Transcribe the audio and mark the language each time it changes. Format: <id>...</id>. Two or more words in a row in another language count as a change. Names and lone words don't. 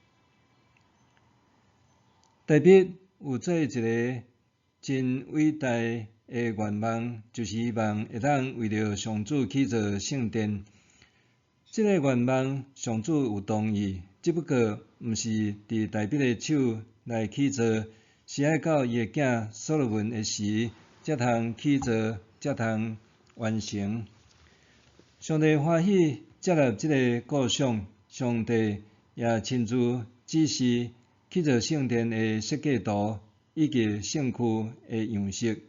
<nan>大卫有做一个真伟大的愿望，就是希望会当为着上主起造圣殿。这个愿望上主有同意，只不过毋是伫大卫的手来起造，是爱到伊的囝所罗门的时，才通起造，才通完成。上帝欢喜接纳这个构想，上帝也亲自指示起造圣殿的设计图以及圣区的样式。</nan>